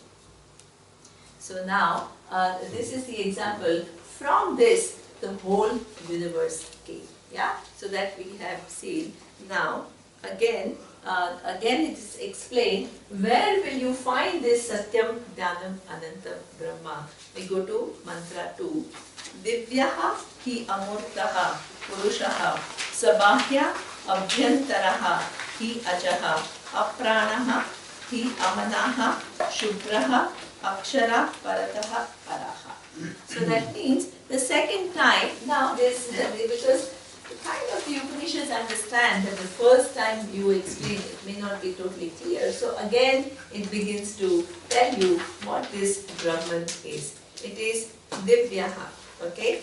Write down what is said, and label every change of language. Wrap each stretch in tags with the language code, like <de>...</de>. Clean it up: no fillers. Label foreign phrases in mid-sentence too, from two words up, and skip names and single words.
<en>So now, this is the example. From this, the whole universe came. Yeah? So that we have seen. Now, again it is explained, where will you find this</en> <sa>सत्यम्, ज्ञानम्, आनन्दम्, ब्रह्म?</sa> <en>We go to mantra 2.</en> <sa>दिव्यः हि अमूर्तः पुरुषः सबाह्य अभ्यन्तरः हि अजः अप्राणः हि अमनाः शुभ्रः अक्षर परतः परः.</sa> <en>So that means the second time, now this, because kind of the Upanishads understand that the first time you explain it may not be totally clear. So again, it begins to tell you what this Brahman is. It is Divyaha. Okay?</en>